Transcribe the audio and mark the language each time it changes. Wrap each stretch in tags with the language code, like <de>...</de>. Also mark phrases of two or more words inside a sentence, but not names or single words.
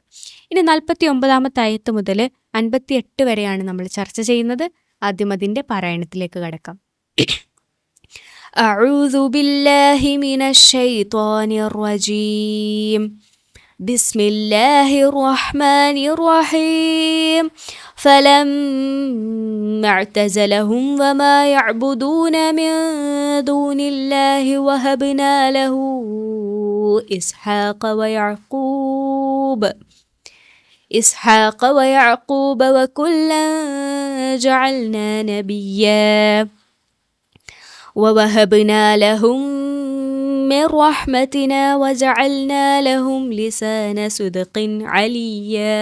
<ml>ഇനി 49 ആയത്ത് മുതൽ 58 വരെയാണ് നമ്മൾ ചർച്ച ചെയ്യുന്നത്. ആദ്യം അതിൻ്റെ പാരായണത്തിലേക്ക് കടക്കാം.</ml> <ar>أعوذ بالله من الشيطان الرجيم. بسم الله الرحمن الرحيم. فلما اعتزلهم وما يعبدون من دون الله وهبنا له إسحاق ويعقوب وكلا جعلنا نبيا ووهبنا لهم من رحمتنا وجعلنا لهم لسان صدق عليا.</ar>